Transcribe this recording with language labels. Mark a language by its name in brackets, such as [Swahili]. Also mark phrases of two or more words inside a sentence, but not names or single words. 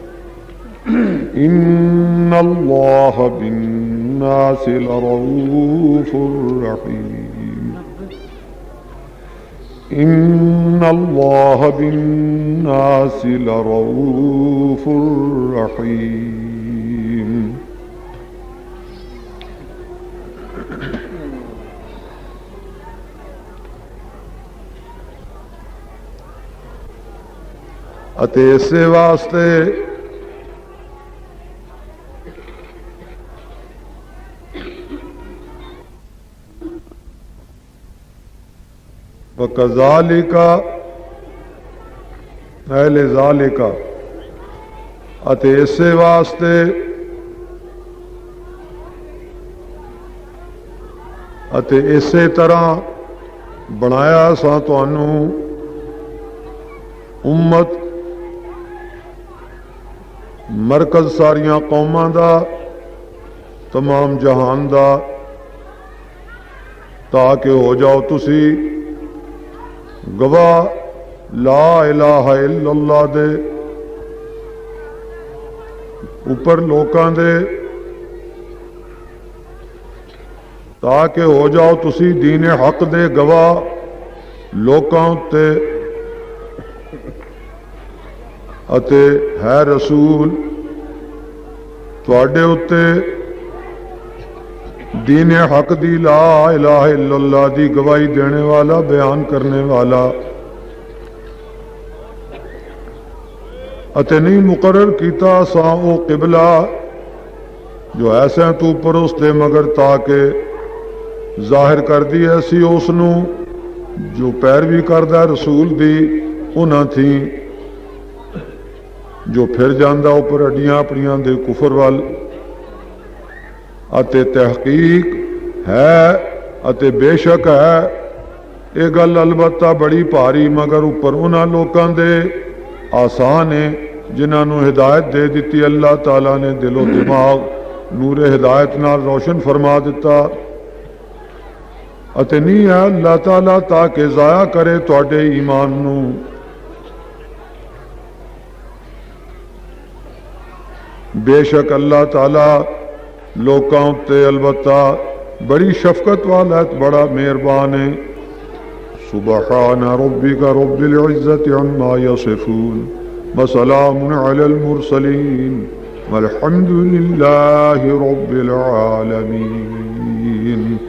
[Arabic] إن الله بالناس لرؤوف رحيم إن الله بالناس لرؤوف [Punjabi] رحيم اتے اسے واسطے [Arabic] وَكَذَلِكَ لِذَلِكَ [Punjabi] اتے اسے واسطے اتے اسی طرح بنایا سا تانوں امت مرکز ساریاں قوماں دا تمام جہان دا تاکہ ہو جاؤ تسی گواہ [Arabic] لا الہ الا اللہ [Punjabi] دے اوپر لوکاں دے تاکہ ہو جاؤ تسی دین حق دے گواہ لوکاں تے اتے ہے رسول ਤੁਹਾਡੇ ਉੱਤੇ دین حق دی [Arabic] لا الہ الا اللہ [Punjabi] دی گواہی دینے والا بیان کرنے والا اتے نہیں مقرر کیتا سا او قبلہ جو ایسے تو پرست دے مگر تاکہ ظاہر کر دی ایسی اس نو جو پیروی کردہ رسول دی انہاں تھی جو پھر جاندہ اوپر اڈیاں اپنیاں دے کفر وال اتے تحقیق ہے اتے بے شک ہے یہ گل البتہ بڑی بھاری مگر اوپر انہاں لوکاں دے آسان ہے جنہاں نو ہدایت دے دیتی اللہ تعالیٰ نے دل و دماغ نور ہدایت نال روشن فرما دیتا اتے نہیں ہے اللہ تعالیٰ تاکہ ضائع کرے تواڈے ایمان نو بے شک اللہ تعالیٰ لوکاں تے البتہ بڑی شفقت والا ہے بڑا مہربان ہے [Arabic] سبحان ربک رب العزت عما یصفون وسلام علی المرسلین والحمد للہ رب العالمین